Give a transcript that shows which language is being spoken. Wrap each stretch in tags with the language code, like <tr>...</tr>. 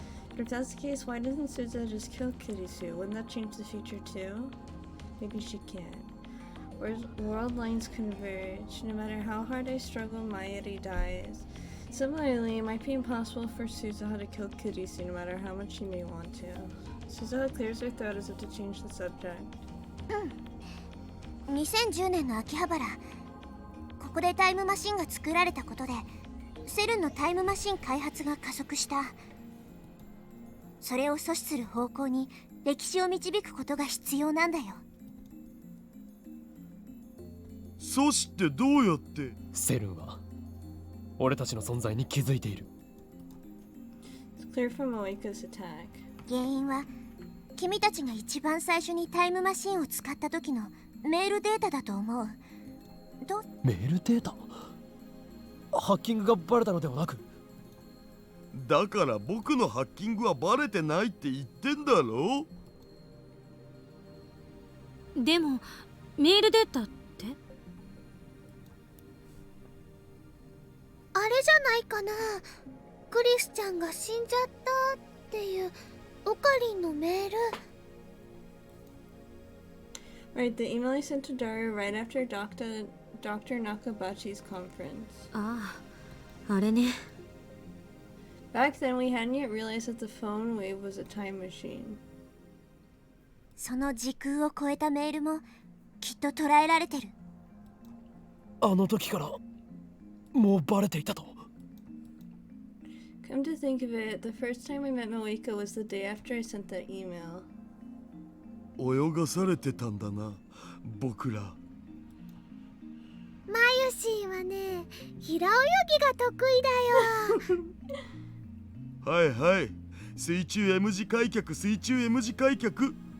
<en>But if that's the case, why doesn't Suzaha just kill Kurisu? Wouldn't that change the future too? Maybe she can't. World lines converge. No matter how hard I struggle, Mayuri dies. Similarly, it might be impossible for Suzaha to kill Kurisu no matter how much she may want to. Suzaha clears her throat as if to change the subject.</en> <ja>2010年の秋葉原、ここでタイムマシンが作られたことでセルンのタイムマシン開発が加速した。それを阻止する方向に歴史を導くことが必要なんだよ。阻止ってどうやって？セルンは俺たちの存在に気づいている。</ja> <en>It's clear from Moika's attack.</en> <ja>原因は君たちが一番最初にタイムマシンを使った時のメールデータだと思う。メールデータ？ハッキングがバレたのではなく？だから僕のハッキングはバレてないって言ってんだろ。でもメールデータって？あれじゃないかな。クリスちゃんが死んじゃったっていうオカリンのメール。</ja> <en>Right, the email I sent to Dario right after Dr. Nakabachi's conference.</en> <ja>ああ、あれね。</ja> <en>Back then, we hadn't yet realized that the phone wave was a time machine.</en> <ja>その時空を超えたメールもきっと捉えられてる。あの時からもうバレていたと。</ja> <en>Come to think of it, the first time I met Moeka was the day after I sent that email.</en> <ja>泳がされてたんだな、僕ら。マユシーはね、平泳ぎが得意だよ。はいはい、水中 M 字開脚、水中 M 字開脚。</ja>